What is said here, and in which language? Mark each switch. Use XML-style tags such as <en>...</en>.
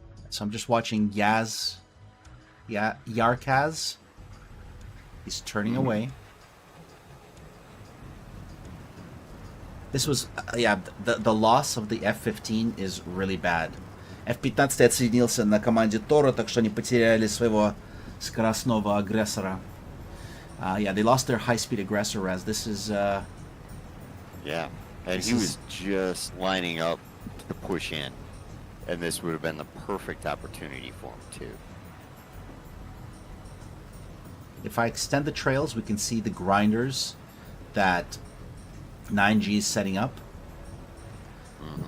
<en>So I'm just watching Yaz. Yeah, Yarkaz. He's turning away. This was, the loss of the F-15 is really bad.</en> <ru>F-15 отсоединился на команде TORO, так что они потеряли своего скоростного агрессора.</ru> <en>Yeah, they lost their high-speed aggressor, as this is... Yeah, and he was just lining up to push in. And this would have been the perfect opportunity for him, too. If I extend the trails, we can see the grinders that 9G is setting up. Mm-hmm.</en>